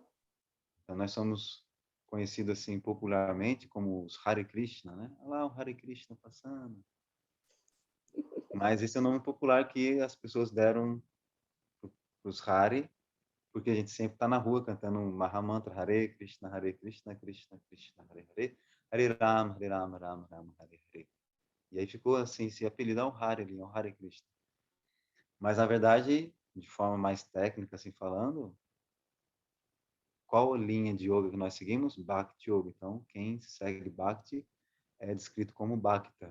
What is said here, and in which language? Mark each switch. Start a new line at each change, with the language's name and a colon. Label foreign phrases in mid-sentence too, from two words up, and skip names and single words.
Portuguese: Então, nós somos conhecidos assim popularmente como os Hare Krishna, né? Olha lá o Hare Krishna passando. Mas esse é o nome popular que as pessoas deram para os Hare, porque a gente sempre está na rua cantando um Mahamantra,
Sanskrit: Hare Krishna, Krishna Krishna, Hare Hare, Hare Rama, Rama Rama, Hare Hare.
Portuguese: E aí ficou assim, esse apelido é o Hare ali, é o Hare Krishna. Mas, na verdade, de forma mais técnica, assim falando, qual linha de yoga que nós seguimos? Bhakti Yoga. Então, quem segue Bhakti é descrito como Bhakta.